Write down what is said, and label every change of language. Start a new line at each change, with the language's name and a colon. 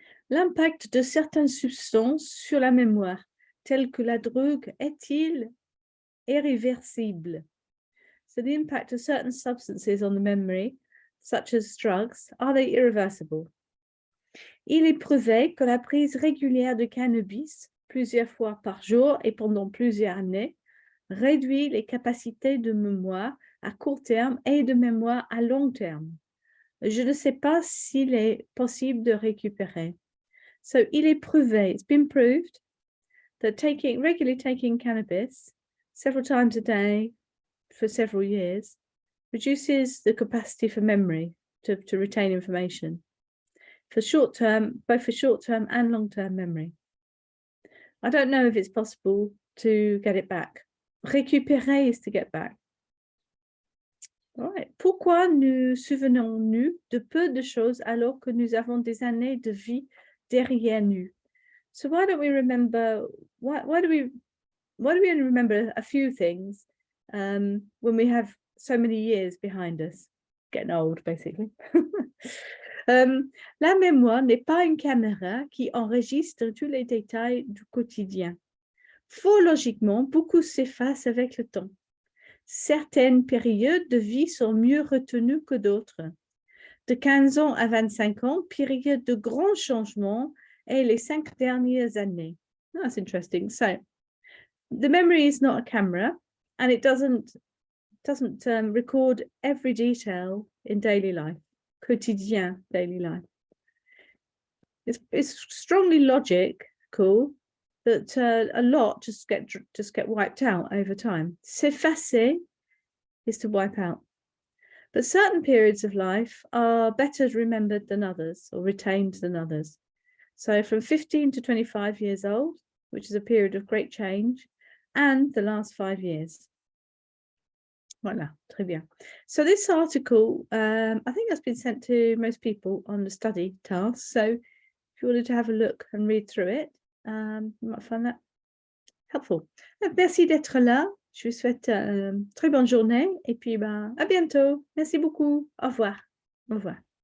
French: L'impact de certaines substances sur la mémoire, telles que la drogue, est-il irréversible?
English: So the impact of certain substances on the memory, such as drugs, are they irreversible?
French: Il est prouvé que la prise régulière de cannabis, plusieurs fois par jour et pendant plusieurs années, réduit les capacités de mémoire à court terme et de mémoire à long terme. Je ne sais pas s'il est possible de récupérer.
English: So,
French: il est prouvé,
English: it's been proved, that regularly taking cannabis several times a day for several years reduces the capacity for memory to retain information for short term, both for short term and long term memory. I don't know if it's possible to get it back. Récupérer is to get back. All right.
French: Pourquoi nous souvenons-nous de peu de choses alors que nous avons des années de vie derrière nous?
English: So why don't we remember? Why do we only remember a few things when we have so many years behind us? Getting old, basically.
French: La mémoire n'est pas une caméra qui enregistre tous les détails du quotidien. Fort logiquement, beaucoup s'effacent avec le temps. Certaines périodes de vie sont mieux retenues que d'autres. De 15 ans à 25 ans, période de grands changements et les 5 dernières années.
English: That's interesting. So, the memory is not a camera, and it doesn't record every detail in daily life, quotidien, daily life. It's strongly logical that a lot just get wiped out over time. S'effacer is to wipe out. But certain periods of life are better remembered than others or retained than others. So from 15 to 25 years old, which is a period of great change, and the last 5 years.
French: Voilà, très bien.
English: So this article, I think that's been sent to most people on the study task. So if you wanted to have a look and read through it, you might find that helpful.
French: Donc, merci d'être là. Je vous souhaite une très bonne journée et puis à bientôt. Merci beaucoup. Au revoir. Au revoir.